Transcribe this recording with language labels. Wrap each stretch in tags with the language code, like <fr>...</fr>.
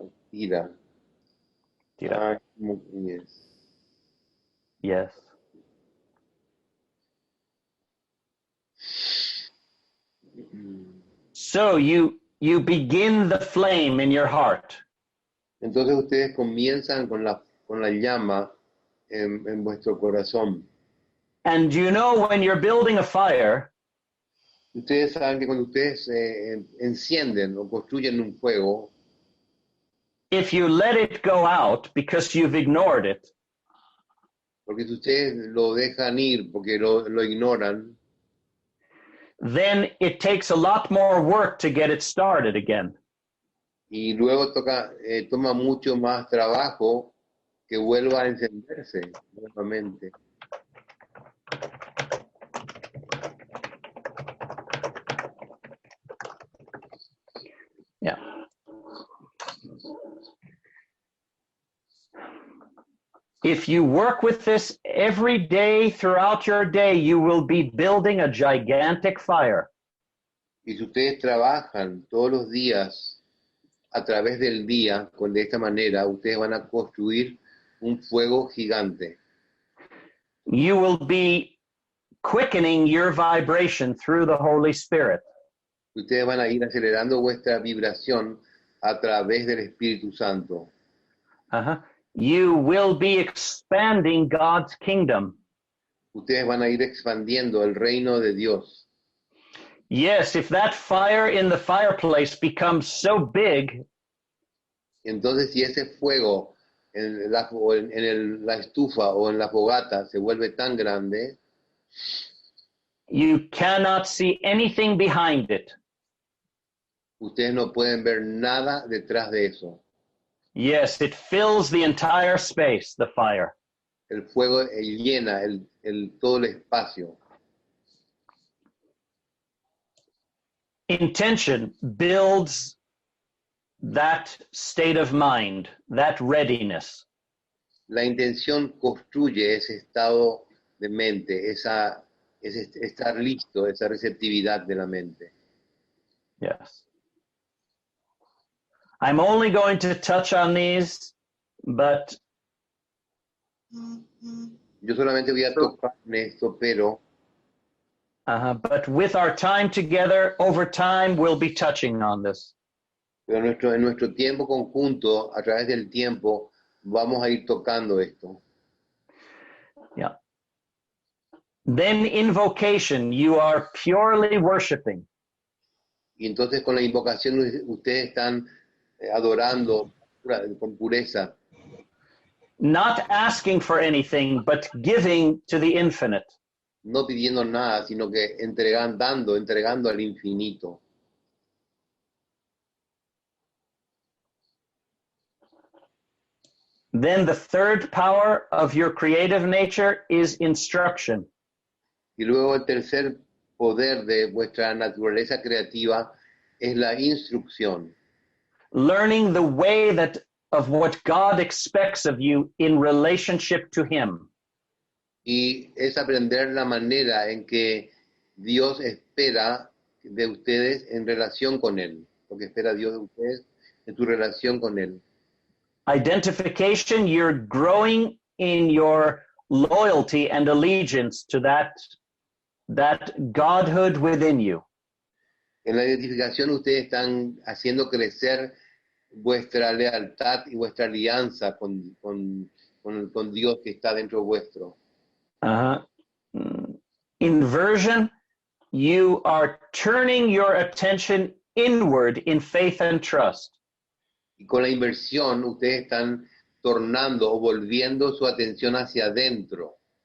<es>Tira. Tira.</es> <en>Yes. Yes. So you begin the flame in your heart.</en> <es>Entonces ustedes comienzan con la llama en vuestro corazón.</es> <en>And you know when you're building a fire,</en> <es>Ustedes saben que cuando ustedes encienden o construyen un fuego,</es> <en>if you let it go out because you've ignored it,</en> <es>porque si ustedes lo dejan ir porque lo ignoran,</es> <en>then it takes a lot more work to get it started again.</en> <es>Y luego toma mucho más trabajo que vuelva a encenderse nuevamente.</es> <en>Yeah. If you work with this every day throughout your day, you will be building a gigantic fire.</en> <es>Y si ustedes trabajan todos los días a través del día de esta manera, ustedes van a construir un fuego gigante.</es> <en>You will be quickening your vibration through the Holy Spirit.</en> <es>Ustedes van a ir acelerando vuestra vibración a través del Espíritu Santo.</es> <en>Uh-huh. You will be expanding God's kingdom.</en> <es>Ustedes van a ir expandiendo el reino de Dios.</es> <en>Yes, if that fire in the fireplace becomes so big,</en> <es>Entonces, si ese fuego en la estufa o en la fogata se vuelve tan grande,</es> <en>you cannot see anything behind it.</en> <es>ustedes no pueden ver nada detrás de eso.</es> <en>Yes, it fills the entire space, the fire.</en> <es>El fuego llena todo el espacio.</es> <en>Intention builds that state of mind, that readiness.</en> <es>La intención construye ese estado de mente, ese estar listo, esa receptividad de la mente.</es> <en>Yes. I'm only going to touch on these, but</en> <es>Yo solamente voy a tocar en esto, pero</es> <en>with our time together, over time, we'll be touching on this.</en> <es>en nuestro tiempo conjunto, a través del tiempo, vamos a ir tocando esto.</es> <en>Yeah. Then invocation, you are purely worshiping.</en> <es>Y entonces con la invocación ustedes están adorando con pureza.</es> <en>Not asking for anything, but giving to the infinite.</en> <es>No pidiendo nada, sino que entregando al infinito.</es> <en>Then the third power of your creative nature is instruction.</en> <es>Y luego el tercer poder de vuestra naturaleza creativa es la instrucción.</es> <en>Learning the way of what God expects of you in relationship to Him.</en> <es>Y es aprender la manera en que Dios espera de ustedes en relación con Él. Lo que espera Dios de ustedes en su relación con Él.</es> <en>Identification, you're growing in your loyalty and allegiance to that Godhood within you.</en> <es>En la identificación ustedes están haciendo crecer vuestra lealtad y vuestra alianza con Dios que está dentro vuestro.</es> <en>Inversion, you are turning your attention inward in faith and trust.</en> <es>Y con la inversión ustedes están tornando o volviendo su atención hacia adentro.</es>